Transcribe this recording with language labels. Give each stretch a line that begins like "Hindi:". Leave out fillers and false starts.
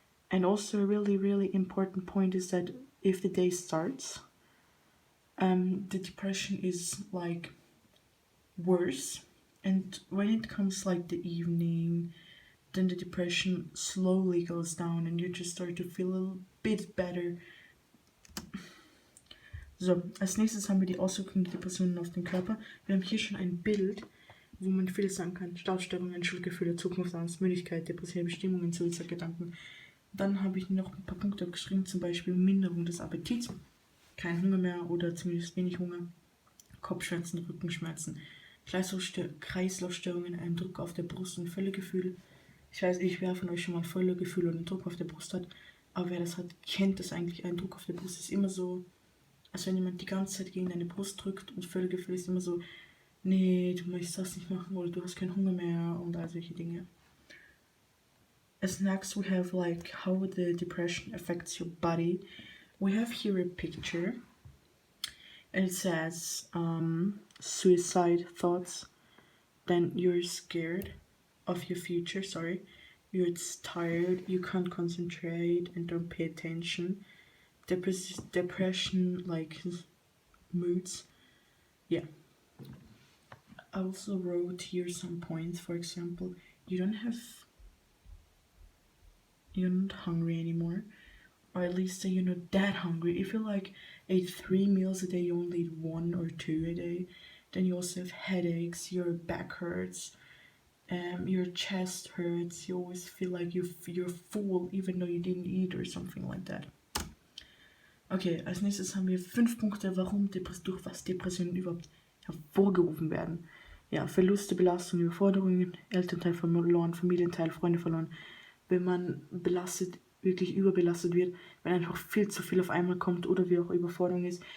English: And also a really, really important point is that if the day starts, the depression is like worse, and when it comes like the evening, then the depression slowly goes down and you just start to feel a little bit better.
German: So, als nächstes haben wir die Auswirkungen der Depressionen auf den Körper. Wir haben hier schon ein Bild, wo man viel sagen kann: Startstörungen, Schuldgefühle, Zukunftsangst, Müdigkeit, depressive Bestimmungen, Suizidgedanken. Dann habe ich noch ein paar Punkte geschrieben, zum Beispiel Minderung des Appetits, kein Hunger mehr oder zumindest wenig Hunger, Kopfschmerzen, Rückenschmerzen, Kreislaufstörungen, ein Druck auf der Brust und Völlegefühl. Ich weiß nicht, wer von euch schon mal Völlegefühl oder einen Druck auf der Brust hat, aber wer das hat, kennt das eigentlich. Ein Druck auf der Brust ist immer so, als wenn jemand die ganze Zeit gegen deine Brust drückt, und Völlegefühl ist immer so, nee, du möchtest das nicht machen oder du hast keinen Hunger mehr und all solche Dinge.
English: As next we have like how the depression affects your body. We have here a picture and it says suicide thoughts, then you're scared of your future, you're tired, you can't concentrate and don't pay attention, depression like moods, yeah. I also wrote here some points. For example, you're not hungry anymore, or at least say you're not that hungry. If you like ate 3 meals a day, you only eat 1 or 2 a day. Then you also have headaches, your back hurts, your chest hurts. You always feel like you're full even though you didn't eat or something like that.
German: Okay, als nächstes haben wir 5 Punkte, durch was Depressionen überhaupt hervorgerufen werden. Ja, Verluste, Belastung, Überforderungen, Elternteil verloren, Familienteil, Freunde verloren. Wenn man wirklich überbelastet wird, wenn einfach viel zu viel auf einmal kommt oder wie auch Überforderung ist.